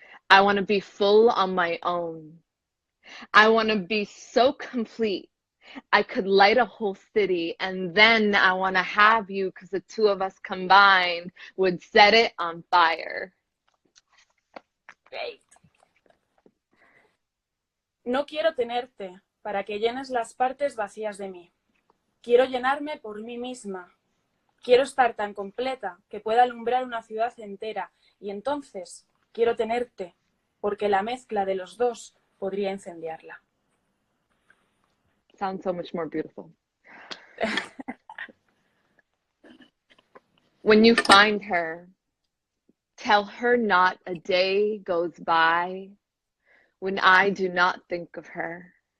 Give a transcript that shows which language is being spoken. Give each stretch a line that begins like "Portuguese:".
English: I want to be full on my own. I want to be so complete. I could light a whole city, and then I want to have you because the two of us combined would set it on fire. Great.
Spanish: No quiero tenerte para que llenes las partes vacías de mí. Quiero llenarme por mí misma. Quiero estar tan completa que pueda alumbrar una ciudad entera. Y entonces quiero tenerte, porque la mezcla de los dos podría incendiarla.
English: Sounds so much more beautiful. When you find her, Tell her not a day goes by when I do not think of her.